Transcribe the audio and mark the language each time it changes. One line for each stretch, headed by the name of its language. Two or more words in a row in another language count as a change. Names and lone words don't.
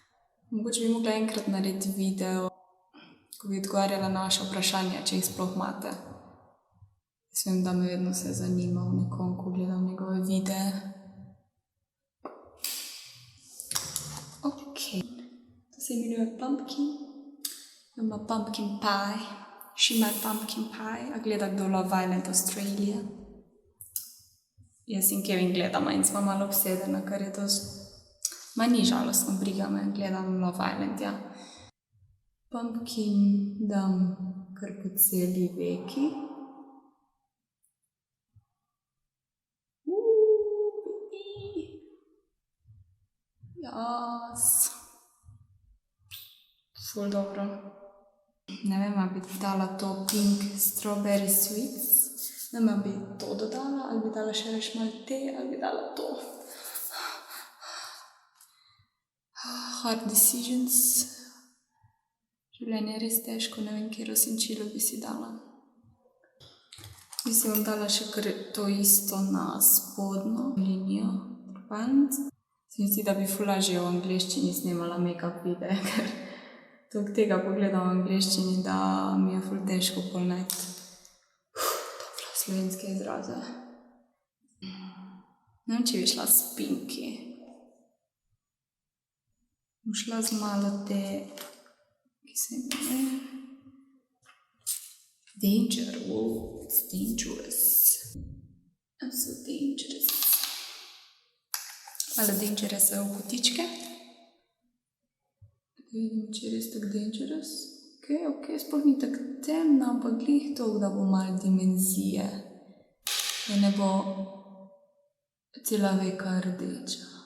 Slovenian: Mogoče bi mogla enkrat narediti video, ko bi odgovarjala na vaše vprašanja, če jih sploh imate. Jaz vem, da me vedno se zanima v nekom, ko gledam njegove videe. Ok. To se imenuje pumpkin. Ima pumpkin pie. Shimmer pumpkin pie. A gleda kdo Love Island Australia? Jaz in Kevin gledamo in smo malo obsedena, kar je dosti. Ma ni žalostno, briga me, gledam Love Island, ja. Pumpkin dam kar po celi veki. Jas. Ful dobro. Ne vem, ali bi dala to Pink Strawberry Sweets. Ne vem, ali bi to dodala, ali bi dala še več malo te, ali bi dala to.
English: Hard decisions.
Slovenian: Življenje je res težko, ne vem, katero senčilo bi si dala. Mislim, bom dala še kar to isto na spodnjo linijo. Se mi zdi, da bi ful lažje v angleščini snemala make-up videe, ker toliko tega pogledam v angleščini, da mi je ful težko pol najti slovenske izraze. Ne vem, če bi šla s pinki. Bom šla z malo te, ki se imenuje Danger.
English: Wow, it's dangerous. I'm so dangerous.
Slovenian: Malo dangerous v kotičke. Vidim, če je res tako dangerous. Ok, sploh ni tako temna, ampak glih toliko, da bo malo dimenzije. Da ne bo cela veka rdeča.